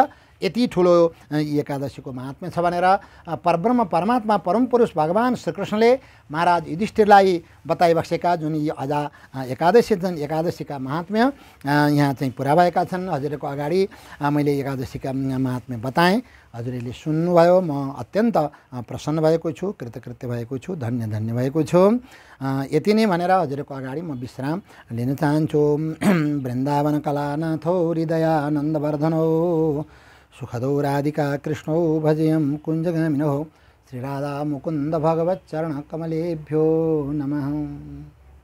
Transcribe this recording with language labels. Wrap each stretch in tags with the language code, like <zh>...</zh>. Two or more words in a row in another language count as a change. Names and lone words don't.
<ne>यति ठुलो एकादशीको महात्म्य छ भनेर परब्रह्म परमात्मा परमपुरुष भगवान् श्रीकृष्णले महाराज युधिष्ठिरलाई बताइबसेका जुन यी अजा एकादशी छन्, एकादशीका महात्म्य यहाँ चाहिँ पुरा भएका छन्। हजुरको अगाडि मैले एकादशीका महात्म्य बताएँ, हजुरले सुन्नुभयो। म अत्यन्त प्रसन्न भएको छु, कृतकृत्य भएको छु, धन्य भएको छु। यति नै भनेर हजुरको अगाडि म विश्राम लिन चाहन्छु।</ne> <sa>वृन्दावन कलानाथो हृदयानन्दवर्धनो सुखदो राधिका कृष्णो भजेयं कुञ्जगामिनो श्रीराधा मुकुन्द भगवच्चरणकमलेभ्यो नमः।</sa>